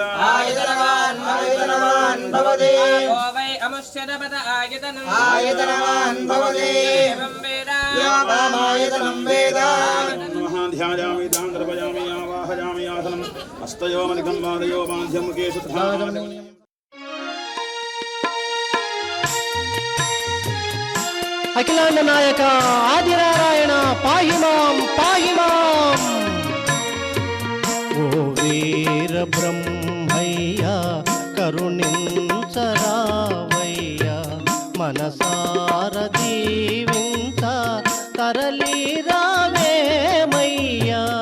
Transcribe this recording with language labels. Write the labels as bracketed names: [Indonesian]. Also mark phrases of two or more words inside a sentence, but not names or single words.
[Sanskrit] आयतनवान् भवति यो वै अमुष्यदपद आयतनम् आयतनवान् भवति एवं वेद यो मामायतनं वेद ध्यायामि तां द्रवयामि आवाहयामि आसनम् हस्तयोमलिकं वादयो बाध्यं मुखेषु అఖిలాండ నాయక ఆదినారాయణ పాహిమాం పాహిమాం. [Telugu] ఓ వీర బ్రహ్మయ్య కరుణించరావయ్య మనసార దీవించ తరలి రావేమయ్యా.